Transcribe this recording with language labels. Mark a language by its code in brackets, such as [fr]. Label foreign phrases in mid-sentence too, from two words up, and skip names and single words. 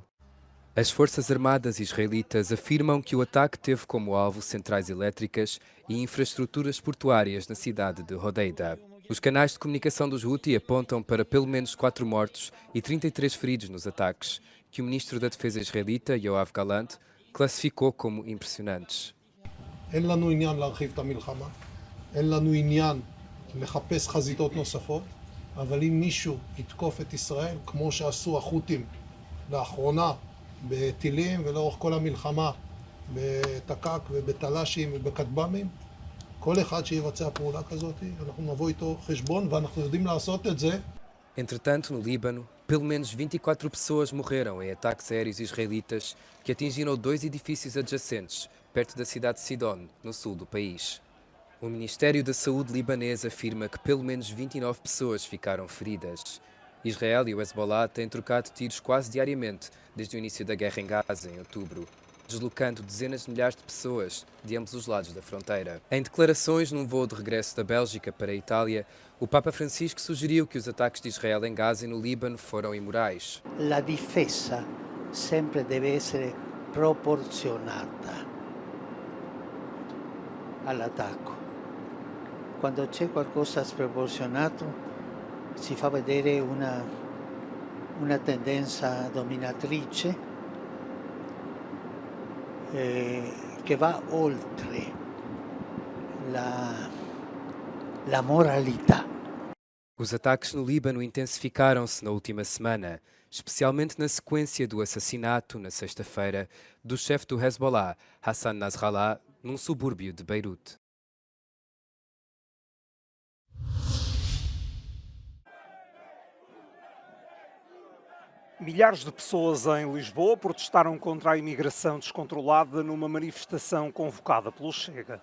[pt] As forças armadas israelitas afirmam que o ataque teve como alvo centrais elétricas e infraestruturas portuárias na cidade de Hodeida. Os canais de comunicação dos Houthi apontam para pelo menos 4 mortos e 33 feridos nos ataques, que o ministro da Defesa israelita, Yoav Gallant, classificou como impressionantes. [he] אין לנו עניין להרחיב את המלחמה, אין לנו עניין לחפש חזיתות נוספות, אבל אם מישהו יתקוף את ישראל, כמו שעשו החות'ים לאחרונה בטילים ולאורך כל המלחמה, בתק"ק ובתל"שים ובכטב"מים, כל אחד שיבצע פעולה כזאת, אנחנו נבוא איתו חשבון ואנחנו יודעים לעשות את זה. [pt] Entretanto, no Líbano, pelo menos 24 pessoas morreram em ataques aéreos israelitas que atingiram 2 edifícios adjacentes, perto da cidade de Sidon, no sul do país. O Ministério da Saúde libanês afirma que pelo menos 29 pessoas ficaram feridas. Israel e o Hezbollah têm trocado tiros quase diariamente desde o início da guerra em Gaza, em outubro, deslocando dezenas de milhares de pessoas de ambos os lados da fronteira. Em declarações num voo de regresso da Bélgica para a Itália, o Papa Francisco sugeriu que os ataques de Israel em Gaza e no Líbano foram imorais. [it] La difesa sempre deve essere proporzionata all'attacco. Quando c'è qualcosa sproporzionato si fa vedere una tendenza dominatrice che va oltre la moralità. [pt] Os ataques no Líbano intensificaram-se na última semana, especialmente na sequência do assassinato, na sexta-feira, do chefe do Hezbollah, Hassan Nasrallah, num subúrbio de Beirute. Milhares de pessoas em Lisboa protestaram contra a imigração descontrolada numa manifestação convocada pelo Chega.